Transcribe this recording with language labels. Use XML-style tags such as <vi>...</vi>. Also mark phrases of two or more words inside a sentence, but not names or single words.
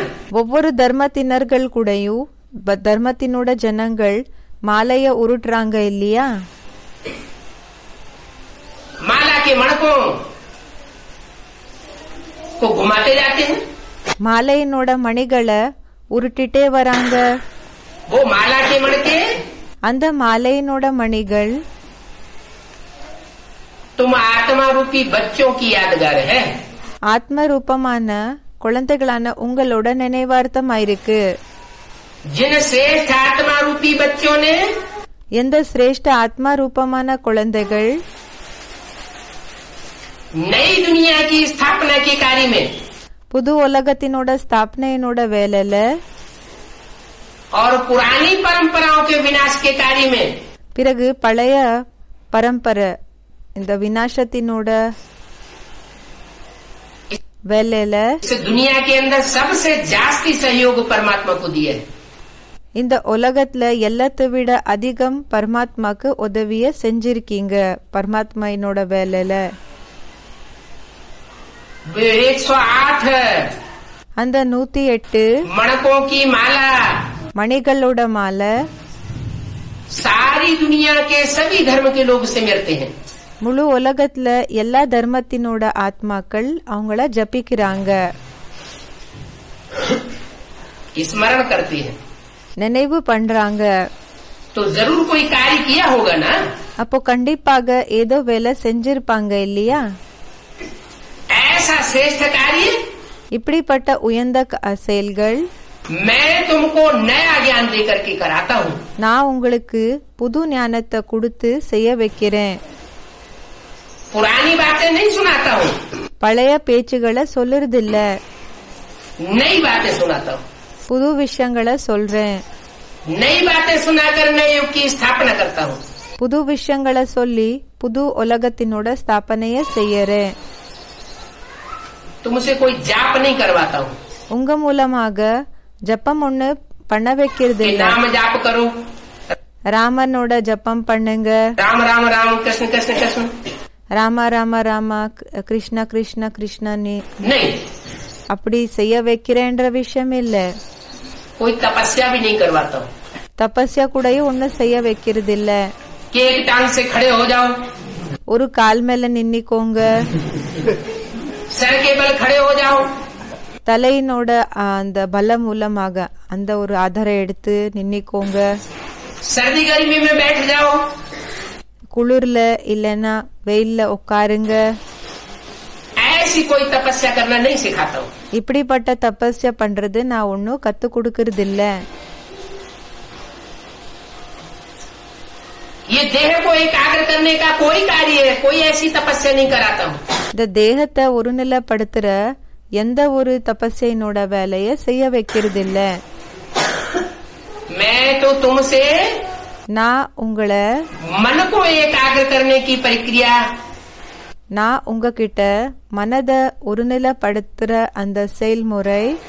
<ta>ஒவ்வொரு தர்மத்தினர்கள் கூடயும் தர்மத்தினோட ஜனங்கள் மாலைய உருட்டுறாங்க இல்லையா?</ta> <hi>माला के मणकों को घुमाते जाते हैं.</hi> <ta>மாலையினோட மணிகளை உருட்டிட்டே வராங்க.</ta> <hi>वो माला के मणके</hi> <ta>அந்த மாலையினோட மணிகள்</ta> <hi>तुम आत्मा रूपी बच्चों की यादगार है.</hi> <ta>ஆத்ம ரூபமான குழந்தைகளான உங்களோட நினைவார்த்தமாயிருக்கு.</ta> <hi>जिन श्रेष्ठ आत्मा रूपी बच्चों ने</hi> <ta>எந்த சிரேஷ்ட ஆத்மா ரூபமான குழந்தைகள்</ta> <hi>नई दुनिया की स्थापना के कार्य में</hi> <ta>புது உலகத்தினோட ஸ்தாபனையினோட வேலையில</ta> <hi>और पुरानी परंपराओं के विनाश के कार्य में</hi> <ta>பிறகு பழைய பரம்பரை இந்த விநாசத்தினோட வேலையில</ta> <hi>इस दुनिया के अंदर सबसे जास्ती सहयोग परमात्मा को दिया है.</hi> <ta>இந்த உலகத்துல எல்லாத்தை விட அதிகம் பரமாத்மாக்கு உதவிய செஞ்சிருக்கீங்க. பரமாத்மாயினோட வேலையில 108 அந்த 108</ta> <hi>मणकों की माला</hi> <ta>மணிகளோட மாலை</ta> <hi>सारी दुनिया के सभी धर्म के लोग सिमरते हैं.</hi> <ta>முழு உலகத்துல எல்லா தர்மத்தினோட ஆத்மாக்கள் அவங்கள ஜபிக்கிறாங்க,</ta> <hi>स्मरण करते हैं.</hi> <ta>நினைவு பண்றாங்க.</ta> <hi>तो जरूर कोई कार्य किया होगा ना.</hi> <ta>அப்போ கண்டிப்பாக ஏதோ வேலை செஞ்சிருப்பாங்க இல்லையா?</ta> <hi>ऐसा श्रेष्ठ कार्य</hi> <ta>இப்படிப்பட்ட உயர்ந்த செயல்கள்</ta> <hi>मैं तुमको नया ज्ञान देकर के कराता हूँ.</hi> <ta>நான் உங்களுக்கு புது ஞானத்தை கொடுத்து செய்ய வைக்கிறேன்.</ta> <hi>पुरानी बातें नहीं सुनाता हूँ,</hi> <ta>பழைய பேச்சுகளை சொல்லுறதில்ல,</ta> <hi>नई बातें सुनाता हूँ.</hi> <ta>புது விஷயங்களை சொல்றேன்.</ta> <hi>नई बातें सुनाकर नए युग की स्थापना करता हूँ.</hi> <ta>புது விஷயங்களை சொல்லி புது உலகத்தினோட ஸ்தாபனைய செய்யறேன்.</ta> <hi>तुमसे कोई जाप नहीं करवाता हूँ</hi> <ta>உங்க மூலமாக ஜப்பம் ஒண்ணு பண்ண வைக்கிறது</ta> <hi>कि</hi> <ta>இல்ல.</ta> <hi>नाम जाप करो,</hi> <ta>ராமனோட ஜப்பம் பண்ணுங்க,</ta> <hi>राम राम राम कृष्ण कृष्ण कृष्ण.</hi> <ta>ராமா ராமா ராமா கிருஷ்ணா கிருஷ்ணா கிருஷ்ணான்னு</ta> <hi>नहीं,</hi> <ta>அப்படி செய்ய வைக்கிறேன்ற விஷயம் இல்ல.</ta> <hi>कोई तपस्या भी नहीं करवाता हूँ</hi> <ta>தபஸ்யா கூடயும் ஒண்ணு செய்ய வைக்கிறது இல்ல.</ta> <hi>कि एक टांग से खड़े हो जाओ,</hi> <ta>ஒரு கால் மேல நின்னிக்கோங்க,</ta> <hi>सर के बल खड़े हो जाओ,</hi> <ta>தலையினோட அந்த பலம் மூலமாக அந்த ஒரு ஆதாரம் எடுத்து நின்னிக்கோங்க,</ta> <hi>सर्दी गर्मी में बैठ जाओ.</hi> <ta>குளிர்ல இல்லைன்னா வெயில்ல உட்காருங்க.</ta> <hi>ऐसी कोई तपस्या करना नहीं सिखाता हूँ.</hi> <ta>இப்படிப்பட்ட தபஸ்யா பண்றது நான் ஒன்னும் கத்து கொடுக்கறது இல்ல.</ta> <hi>ये देह को एकाग्र करने का कोई कार्य है, कोई ऐसी तपस्या नहीं कराता हूँ.</hi> <ta>இந்த தேகத்தை ஒருநிலைப்படுத்துற எந்த ஒரு தபஸ்யினோட வேலைய செய்ய வைக்கிறது இல்ல.</ta> <hi>मैं तो तुमसे</hi> <ta>நான் உங்களை</ta> <hi>मन को एकाग्र करने की प्रक्रिया,</hi> <ta>நான் உங்ககிட்ட மனத ஒருநிலைப்படுத்துற அந்த செயல்முறை</ta>